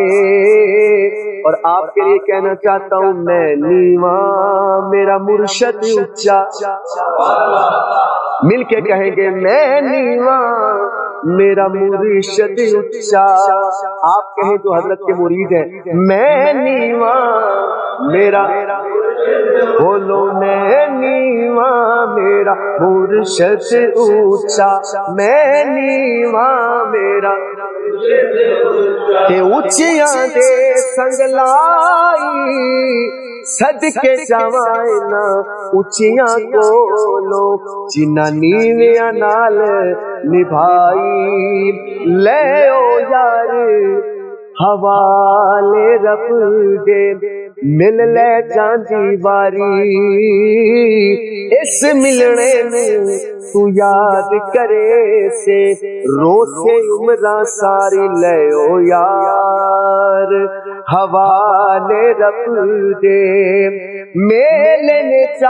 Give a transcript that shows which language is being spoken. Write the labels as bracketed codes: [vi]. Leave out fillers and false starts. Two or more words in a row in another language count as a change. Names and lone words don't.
[ur] اور آپ کے لیے کہنا چاہتا ہوں [pa] میں نیواں میرا مرشد اونچا، [ur] مل کے کہیں گے [pa] میں نیواں میرا مرشد اونچا، [ur] آپ کہیں جو حضرت کے مرید ہیں [pa] میں نیواں میرا، [ur] بولو [pa] میں نیواں میرا مرشد اونچا، میں نیواں میرا تے اونچیاں دے سنگ لائی صدقے جوائنا اونچیاں کولو جنہ نیویاں نال نبھائی، لے او یار حوالے رب دے مل لے جاندی واری اس ملنے نو تو یاد کرے سے رو سے عمراں ساری لے او یار حوالے رب دے میلے